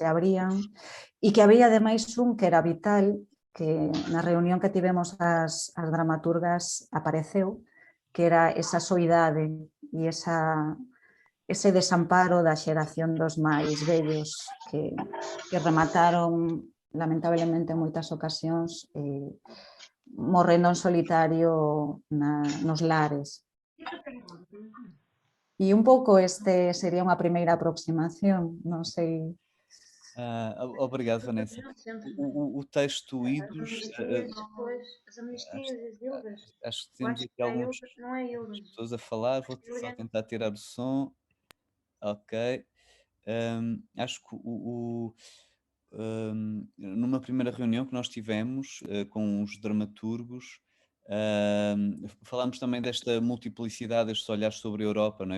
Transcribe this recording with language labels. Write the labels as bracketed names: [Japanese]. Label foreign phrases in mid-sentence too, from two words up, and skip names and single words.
[Galician] abrían e que había ademais un que era vital, que na reunión que tivemos as dramaturgas apareceu, que era esa soidade e ese desamparo da xeración dos máis vellos que remataron lamentablemente en moitas ocasións morrendo en solitario nos lares. E un pouco este sería unha primeira aproximación, non sei. [Portuguese] Obrigado, Vanessa. Não, sempre. O texto As Idos, amnistias, pois, as acho, amnistias, as ilhas. acho que Eu temos acho aqui que é algumas ilhas, não é ilhas. pessoas a falar, vou só Ilha. tentar tirar o som. Ok. Acho que numa primeira reunião que nós tivemos com os dramaturgos, falámos também desta multiplicidade destes olhares sobre a Europa, não é?